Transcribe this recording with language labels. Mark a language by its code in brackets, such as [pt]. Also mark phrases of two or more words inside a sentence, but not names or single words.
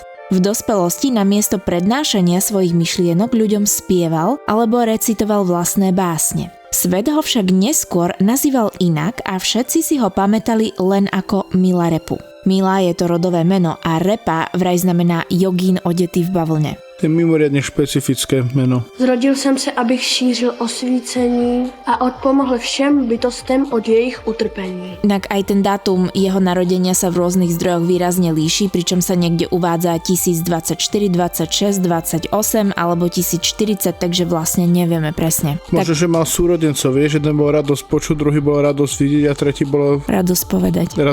[sk] V dospelosti namiesto prednášania svojich myšlienok ľuďom spieval alebo recitoval vlastné básne. Svet ho však neskôr nazýval inak a všetci si ho pamätali len ako Milarepu. Mila je to rodové meno a repa vraj znamená jogín odetý v bavlne. To je mimoriadne špecifické meno. [cs] Zrodil jsem se, abych šířil osvícení a odpomohl všem bytostem od jejich utrpení. [sk] Inak aj ten dátum jeho narodenia sa v rôznych zdrojoch výrazne líši, pričom sa niekde uvádza 1024, 26, 28 alebo 1040, takže vlastne nevieme presne. Možno, že mal súrodencov, vieš, jeden bol radosť počuť, druhý bol radosť vidieť a tretí bolo... Radosť povedať.